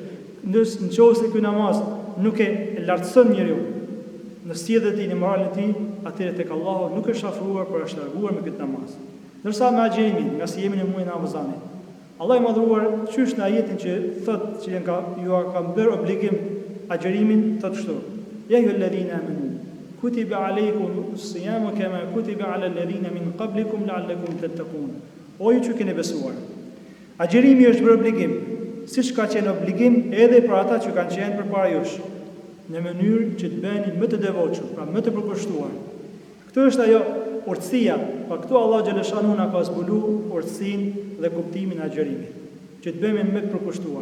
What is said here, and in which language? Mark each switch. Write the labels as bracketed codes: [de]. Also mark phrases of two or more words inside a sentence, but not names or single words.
[sq] Nëse ky namaz nuk e lartëson njeriu në sjelljen e tij, në moralin e tij, atëherë tek Allahu nuk është afruar për është larguar me këtë namaz. Ndërsa me agjerimin, nga si jemi në muajin e Ramazanit, Allah i madhruar qysh në ajetin që thot që ju ka bërë obligim agjerimin, thot kështu: [ar] يا أيها الذين آمنوا كتب عليكم الصيام كما كتب على الذين من قبلكم لعلكم تتقون. [sq] O ju që keni besuar, agjerimi është bërë obligim, siç ka qenë obligim edhe për ata që kanë qenë përpara jush, në mënyrë që të bëheni më të devotshëm, pra më të përkushtuar. Kjo është ajo urtësia, pa këtu Allah xhaleshanu na ka zbuluar urtësinë dhe kuptimin e agjerimit, që të bëhemi më të përkushtuar.